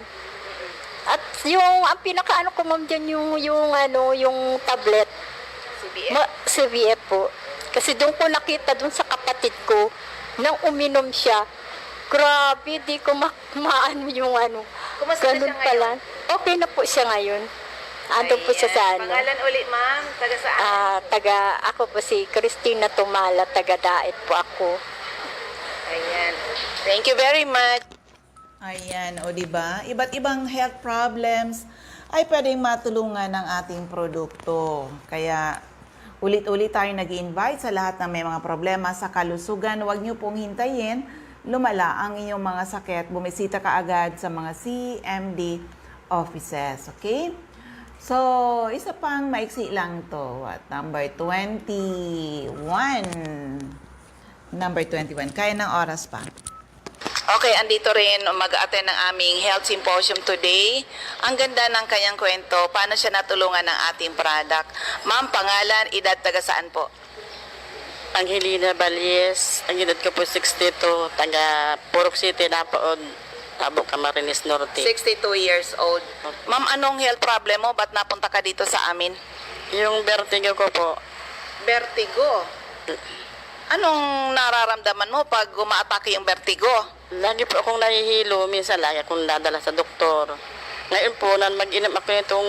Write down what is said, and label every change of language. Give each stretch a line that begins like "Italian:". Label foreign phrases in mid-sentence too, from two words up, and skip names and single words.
Filipino: At yung ang pinakaano ko, ma'am, dyan yung tablet CVF po, kasi doon ko nakita doon sa kapatid ko nang uminom siya. Grabe, di ko maano yung Kumusta na ganun siya pala. Okay na po siya ngayon. Ando po siya sa Pangalan ulit, ma'am? Taga saan? Ako po si Christina Tumala, taga Daet po ako. Ayan.
English: Thank you very much.
Filipino: Ayan, o diba? Iba't ibang
English: health problems
Filipino: ay pwedeng matulungan ng ating produkto. Kaya ulit-ulit tayo nag-i-invite sa lahat ng may mga problema sa kalusugan. Huwag niyo pong hintayin lumala ang inyong mga sakit. Bumisita ka agad sa mga CMD offices. Okay? So, isa pang maiksi lang to. Number 21. Number 21. Kaya ng oras pa. Okay, andito rin mag-attend ng aming
English: health symposium
Filipino: today. Ang ganda ng kanyang kwento, paano siya natulungan ng ating product. Ma'am, pangalan, edad, taga saan po? Angelina Valies, ang edad ko po 62, taga Purok City, Napaod, Tabo, Camarines Norte.
English: 62 years old.
Filipino: Ma'am, anong
English: health problem
Filipino: mo? Ba't napunta ka dito sa amin? Yung vertigo ko po, Vertigo. Anong nararamdaman mo pag umaatake yung vertigo? lagi po akong nahihilo, minsan lagi akong dadala sa doktor. Ngayon po, mag-inom ako nitong,